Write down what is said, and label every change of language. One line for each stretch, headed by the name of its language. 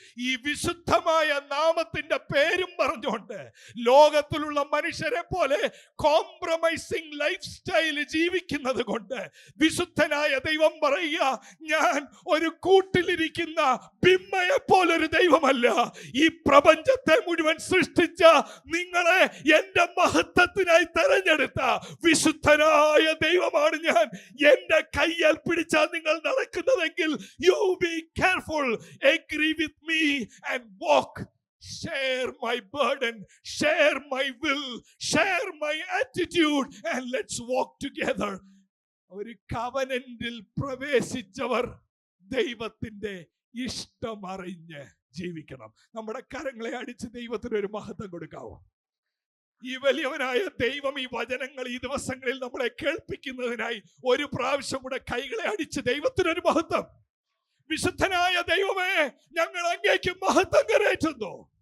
Malayalam: ഈ വിശുദ്ധമായ നാമത്തിന്റെ പേരും പറഞ്ഞുകൊണ്ട് ലോകത്തിലുള്ള മനുഷ്യരെ പോലെ കോംപ്രമൈസിങ് ലൈഫ് സ്റ്റൈൽ ജീവിക്കുന്നത് കൊണ്ട് വിശുദ്ധനായ ദൈവം പറയുക, ഞാൻ ഒരു കൂട്ടിലിരിക്കുന്ന ബിംബയെ പോലൊരു ദൈവമല്ല. ഈ പ്രപഞ്ചത്തെ മുഴുവൻ സൃഷ്ടിച്ച നിങ്ങളെ എൻ്റെ മഹത്വത്തിനായി തെരഞ്ഞെടുത്ത വിശുദ്ധനായ ദൈവമാണ് ഞാൻ. എൻ്റെ കയ്യാൽ പിടിച്ചാൽ നിങ്ങൾ നടക്കുന്നത്.
English: You be careful, agree with me and walk. Share my burden, share my will, share my attitude and let's walk together.
Malayalam: ഒരു കവനന്റിൽ പ്രവേശിച്ചവർ ദൈവത്തിന്റെ ഇഷ്ടം അറിഞ്ഞ് ജീവിക്കണം. നമ്മുടെ കരങ്ങളെ അടിച്ച് ദൈവത്തിന് ഒരു മഹത്വം കൊടുക്കാവോ? ഈ വലിയവനായ ദൈവം ഈ വചനങ്ങൾ ഈ ദിവസങ്ങളിൽ നമ്മളെ കേൾപ്പിക്കുന്നതിനായി ഒരു പ്രാവശ്യം കൂടെ കൈകളെ അടിച്ച് ദൈവത്തിനൊരു മഹത്വം. വിശുദ്ധനായ ദൈവമേ, ഞങ്ങൾ അങ്ങേക്ക് മഹത്വം കരേറ്റുന്നു.